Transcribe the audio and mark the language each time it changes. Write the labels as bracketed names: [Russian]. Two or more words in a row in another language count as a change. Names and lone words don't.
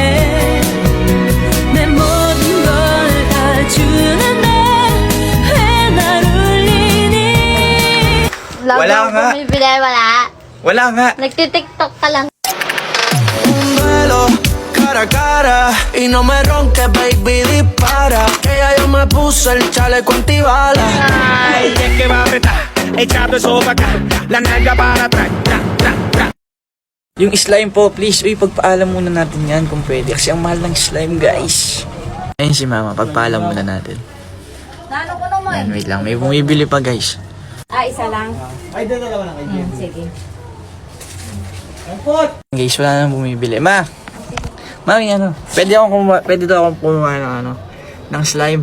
[Korean] 해내 모든 걸 다 주는데 왜 날 울리니 [Filipino] Wala nga. Bumibili, wala. Wala nga. Nagtitiktok ka lang. [Spanish] Un duelo cara a cara y no me ronques, baby, dispara. Que ya yo me puse el chaleco antibalas. El que va a apretar, echando eso para acá, la nalga para atrás, tra, tra, tra. [Filipino] Yung slime po, please. Uy, pagpaalam muna natin yan kung pwede. Kasi ang mahal ng slime, guys. Ayun si mama, pagpaalam muna natin. Nano ko naman? Ayan, wait lang. May bumibili pa, guys. Isa lang? Ay, dalawa lang kayo. Sige. Guys, wala nang bumibili. Mami, pwede daw akong kumuha ng ng slime.